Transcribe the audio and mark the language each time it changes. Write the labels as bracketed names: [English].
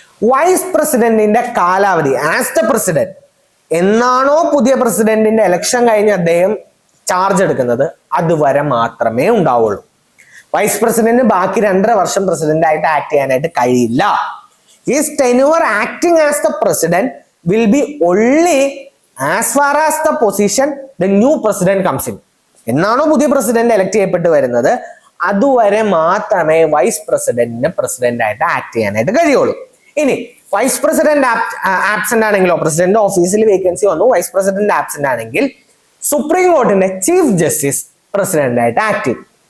[Malayalam] Vice പ്രസിഡന്റിന്റെ കാലാവധി as the president എന്നാണോ പുതിയ പ്രസിഡന്റിന്റെ ഇലക്ഷൻ കഴിഞ്ഞ് അദ്ദേഹം ചാർജ് എടുക്കുന്നത് അതുവരെ മാത്രമേ ഉണ്ടാവുള്ളൂ. വൈസ് പ്രസിഡന്റ് ബാക്കി 2.5 വർഷം പ്രസിഡന്റ് ആയിട്ട് ആക്ട് ചെയ്യാനായിട്ട് കഴിയില്ല. [English] His tenure acting as the president will be only as far as the position the new president comes in. [Malayalam] എന്നാണോ പുതിയ പ്രസിഡന്റ് എലക്ട് ചെയ്യപ്പെട്ട് വരുന്നത് അതുവരെ മാത്രമേ വൈസ് പ്രസിഡന്റിന് പ്രസിഡന്റ് ആയിട്ട് ആക്ട് ചെയ്യാനായിട്ട് കഴിയുള്ളൂ. ഇനി വൈസ് പ്രസിഡന്റ് ആബ്സെന്റ് ആണെങ്കിലോ, പ്രസിഡന്റ് ഓഫീസിൽ വേക്കൻസി വന്നു, വൈസ് പ്രസിഡന്റ് ആബ്സെന്റ് ആണെങ്കിൽ സുപ്രീം കോർട്ടിന്റെ ചീഫ് ജസ്റ്റിസ് പ്രസിഡന്റ് ആയിട്ട് ആക്ട് ചെയ്യും.